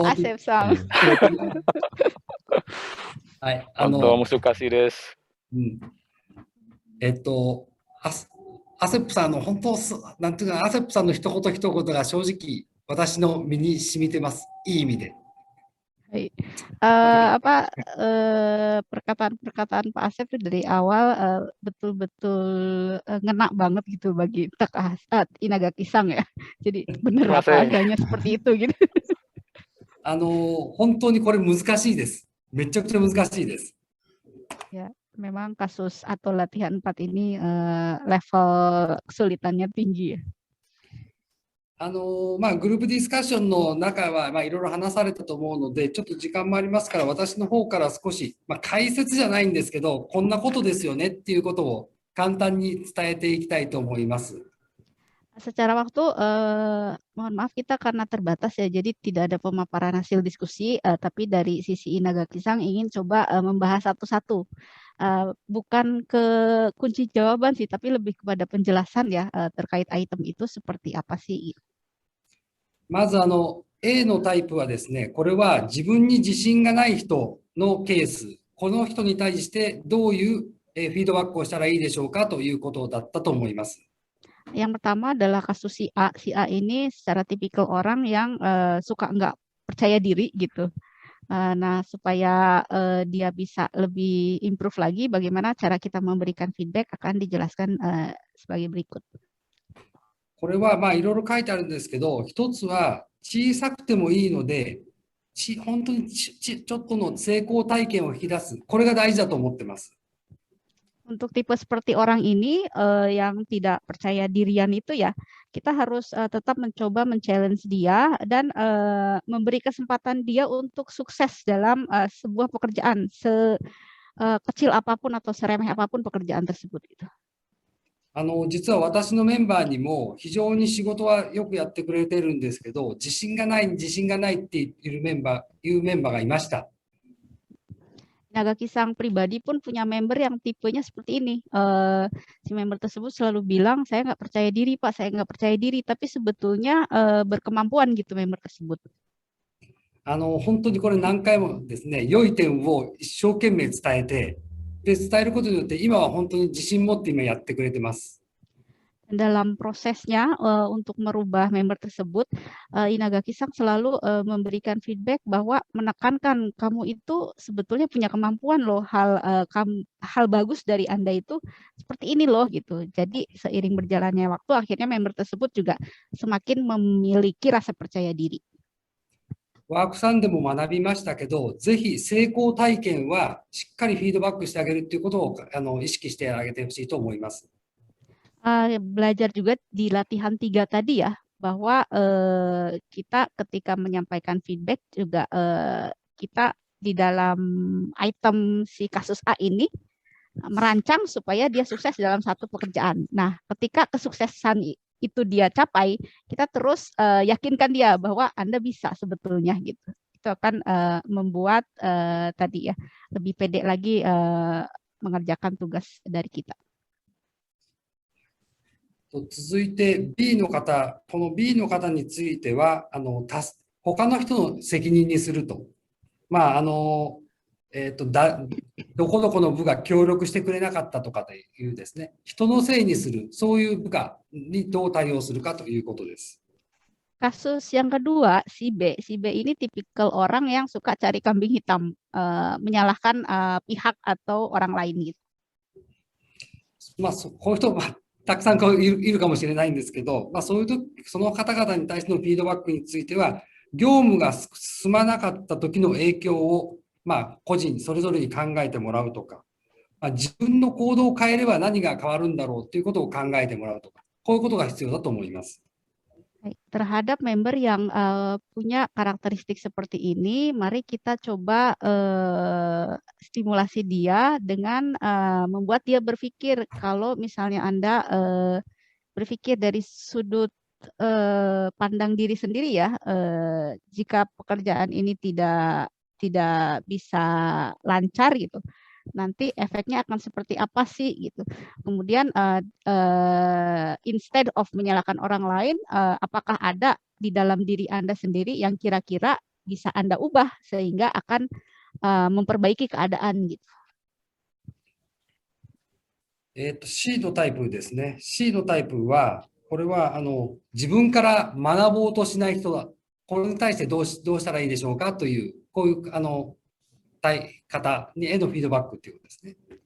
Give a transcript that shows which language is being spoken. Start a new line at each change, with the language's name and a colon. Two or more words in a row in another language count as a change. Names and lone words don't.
Japanese: アセプさん。はい。本当難しいです。うん。アスアセップさんの本当なんていうか、アセップさんの一言一言が正直私の身に染みてます。いい意味で。
Indonesian: Baik. Perkataan-perkataan Pak Asep itu dari awal betul-betul ngena banget gitu bagi Inaga Kisang ya. Jadi bener apa adanya seperti itu gitu.
Japanese: 本当にこれ難しいです。めちゃくちゃ難しいです。
Indonesian: Ya, memang kasus atau latihan 4 ini level kesulitannya tinggi ya.
Japanese: グループディスカッションの中はいろいろ話されたと思うので、ちょっと時間もありますから、私の方から少し、解説じゃないんですけど、こんなことですよねっていうことを簡単に伝えていきたいと思います。
Indonesian: Secara waktu, mohon maaf kita karena terbatas ya, jadi tidak ada pemaparan hasil diskusi, tapi dari sisi Inaga Kisang ingin coba membahas satu-satu. Bukan ke kunci jawaban sih, tapi lebih kepada penjelasan ya terkait item itu seperti apa sih.
Japanese: まずA のタイプはですね、これは自分に自信がない人のケース、この人に対してどういうフィードバックをしたらいいでしょうかということだったと思います。
Indonesian: Yang pertama adalah kasus si A. Si A ini secara tipikal orang yang suka nggak percaya diri gitu. Nah, supaya dia bisa lebih improve lagi, bagaimana cara kita memberikan feedback akan dijelaskan sebagai berikut.
Japanese: これはいろいろ書いてあるんですけど、一つは小さくてもいいので、本当にちょっとの成功体験を引き出す。これが大事だと思ってます。
Indonesian: Untuk tipe seperti orang ini yang tidak percaya dirian itu ya, kita harus tetap mencoba men-challenge dia dan memberi kesempatan dia untuk sukses dalam sebuah pekerjaan, sekecil apapun atau seremeh apapun pekerjaan tersebut gitu.
Japanese: 実は私のメンバーにも非常に仕事はよくやってくれてるんですけど、自信がないっていうメンバーがいました。
Indonesian: Naga Kisang pribadi pun punya member yang tipenya seperti ini. Si member tersebut selalu bilang, saya nggak percaya diri Pak, saya nggak percaya diri, tapi sebetulnya berkemampuan gitu member tersebut.
Japanese: 本当にこれ何回もですね、良い点を一生懸命伝えて、で伝えることによって今は本当に自信持って今やってくれてます。
Indonesian: Dalam prosesnya untuk merubah member tersebut, Inaga Kisang selalu memberikan feedback bahwa menekankan kamu itu sebetulnya punya kemampuan loh, hal bagus dari Anda itu seperti ini loh gitu. Jadi seiring berjalannya waktu akhirnya member tersebut juga semakin memiliki rasa percaya diri.
Japanese: ワークさんでも学びましたけど、ぜひ成功体験はしっかりフィードバックしてあげるということを意識してあげてほしいと思います。
Indonesian: Belajar juga di latihan 3 tadi ya, bahwa kita ketika menyampaikan feedback juga kita di dalam item si kasus A ini merancang supaya dia sukses dalam satu pekerjaan. Nah, ketika kesuksesan itu dia capai, kita terus yakinkan dia bahwa Anda bisa sebetulnya gitu. Itu akan membuat tadi ya lebih pede lagi mengerjakan tugas dari kita.
Japanese: 続いて B の方、この B の方については他の人の責任にすると。どこどこの部が協力してくれなかったとかというですね、人のせいにする、そういう部下にどう対応するかということです。
Indonesian: Kasus yang kedua, si B. Si B ini tipikal orang yang suka cari kambing hitam, menyalahkan pihak atau orang lain gitu.
Japanese: こういう人たくさんいるかもしれないんですけど、そういうその方々に対してのフィードバックについては、業務が進まなかった時の影響を、個人それぞれに考えてもらうとか、自分の行動を変えれば何が変わるんだろうということを考えてもらうとか、こういうことが必要だと思います。
Indonesian: Terhadap member yang punya karakteristik seperti ini, mari kita coba stimulasi dia dengan membuat dia berpikir kalau misalnya Anda berpikir dari sudut pandang diri sendiri ya, jika pekerjaan ini tidak bisa lancar gitu, nanti efeknya akan seperti apa sih gitu. Kemudian
English: instead of
Indonesian: menyalahkan orang lain, apakah ada di dalam diri Anda sendiri yang kira-kira bisa Anda ubah sehingga akan memperbaiki keadaan gitu.
Japanese: C のタイプですね。C のタイプは、これは自分から学ぼうとしない人だ。これに対してどうしたらいいでしょうかという、こういう方へのフィードバックということですね。